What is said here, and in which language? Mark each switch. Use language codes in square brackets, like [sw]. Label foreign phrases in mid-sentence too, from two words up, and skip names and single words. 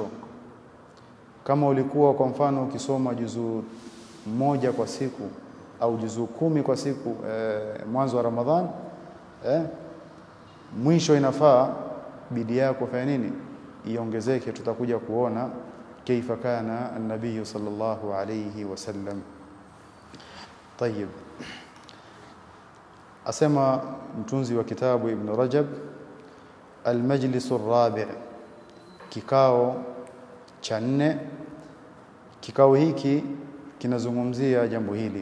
[sw] Kama ulikuwa kwa mfano ukisoma juzuu 1 kwa siku au juzuu 10 kwa siku mwanzo wa Ramadhani, mwisho inafaa bidii yako fanya nini? Iongezeke. Tutakuja kuona [ar] كيف كان النبي صلى الله عليه وسلم. [sw] Tayeb, asema mtunzi wa kitabu Ibn Rajab, [ar] المجلس الرابع', [sw] kikao cha 4. Kikao hiki kinazungumzia jambo hili.